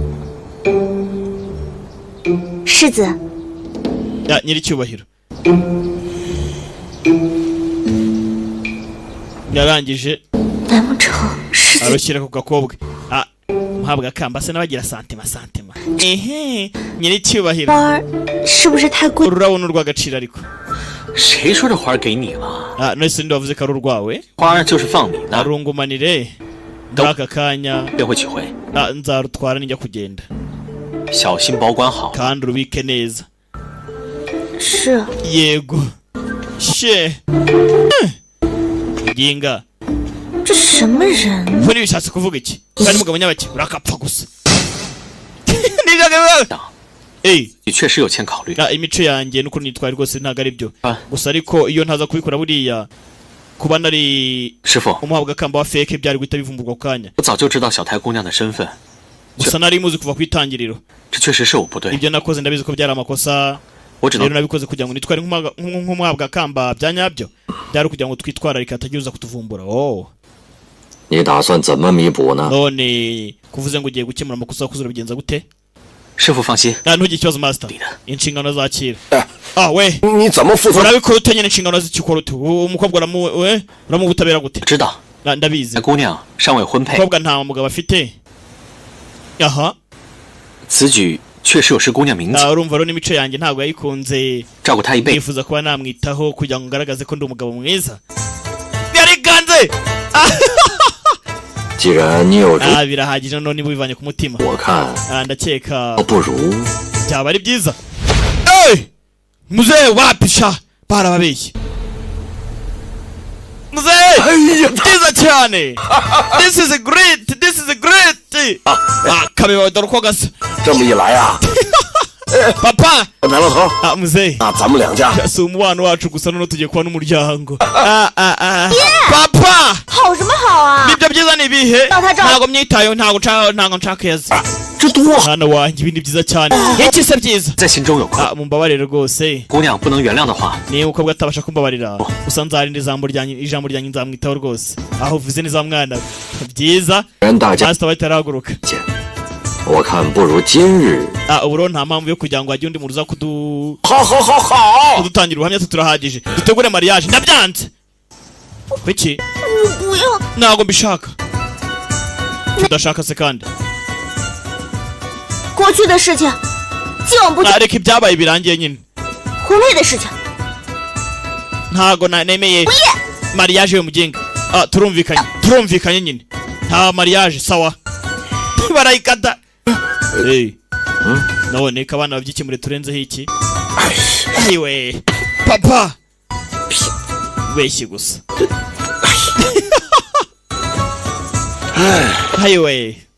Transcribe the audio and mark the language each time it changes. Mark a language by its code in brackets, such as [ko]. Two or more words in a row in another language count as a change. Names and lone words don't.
[zh] 世子 [rw] ya nyiri cyubahiro yarangije [zh] 难不成世子 [rw] arushyira ku gakobwa muhabwa kamba se nabagira santima nyiri cyubahiro [zh] 花儿是不是太贵？ [rw] ururabo n'urw'agaciro ariko [zh] 谁说这花给你了？ [rw] none se ndavuze ko ari urwawe [zh] 花就是放你的， [rw] arungumanire muri aka kanya [zh] 便会取回， [rw] nzarutwara nijya kugenda [zh] 小心保管好。 [rw] kandi urubike neza [zh] 是 [rw] yego she ginga [zh] 这什么人？ [rw] muri bishatse kuvuga iki kandi mugabo nyabaki urakapfa gusa [zh] 你确实有欠考虑。 [rw] imico yanjye nuko nitwaye rwose ntago ari byo gusa ariko iyo ntaza kubikora buriya kuba nari [zh] 师傅， [rw] umuhabwa kamba wa fake byari guhita bivumburwa kanya [zh] 我早就知道小台姑娘的身份， [rw] gusa nari muzi kuva ku itangiriro [zh] 这确实是我不对， [rw] ibyo nakoze ndabizi ko byari amakosa [zh] 我只 [rw] rero [zh] 能 [rw] nabikoze kugira ngo nitware nk'umuhabwa kamba bya nyabyo byari kugira ngo twitwararike hatagiza kutuvumbura [zh] “ 你打算怎么弥补呢？ [rw] none kuvuze ngo ugiye gukemura amakosa wakoze urabigenza gute [zh] 师傅放心， [rw] ntugire ikibazo master inshingano zakira we [zh] 你怎么负责？ [rw] urabikora ute nyine inshingano zikikora ute umukobwa uramuha ubutabera gute [zh] 知道 [rw] ndabizi [zh] 那姑娘尚未婚配， [rw] umukobwa nta mugabo afite aha [zh] 此举确实有失姑娘名节， [rw] urumva rero n'imico yanjye ntabwo yayikunze [zh] 照顾她一辈子。 [rw] nifuza kuba namwitaho kugira ngo ngaragaze ko ndi umugabo mwiza yariganze [zh] 既然你有主， [rw] birahagije none niba ubivanye ku mutima [zh] 我看 [rw] ndakeka [zh] 不如 [rw] byaba ari byiza muzehe wapisha barababeshye muzehe byiza cyane [en] this is great [rw] kabeba dore uko gasa [zh] 这么一来啊， [rw] papa [zh] 白老头， [rw] muzehe [zh] 那咱们两家 [rw] si umubano wacu gusa none tugiye kuba n'umuryango papa [zh] 好什么好啊？ [rw] nibyo byiza ni ibihe Data John. ntabwo myitayeho ntabwo nshaka yaza [zh] 这多好！ [rw] mwana wanjye ibindi byiza cyane iki se byiza [zh] 在心中有愧， [rw] mumbabarire rwose [zh] 姑娘不能原谅的话， [rw] niba umukobwa atabasha kumbabarira gusa nzarinda ijambo ryanjye nzamwitaho rwose aho uvuze neza mwana byiza [zh] 人大家 [rw] master bahita arahaguruka [zh] 见，我看不如今日。 [rw] ubu rero nta mpamvu yo kugira ngo hajye undi muntu uza [zh] 好好好好， [rw] kudutangira ubuhamya turahagije dutegure mariage ndabyanze kuki [zh] 我不要， [rw] ntabwo mbishaka tudashaka se kandi [zh] 过去的事情，既往不咎。 [rw] reka ibyabaye birangiye nyine [zh] 婚配的事情， [rw] ntago nemeye mariage yo mugenga turumvikanye nyine nta mariage sawa barayikata none ko abana babyikemure turenzeho iki ayiwe papa beshye gusa ayiwe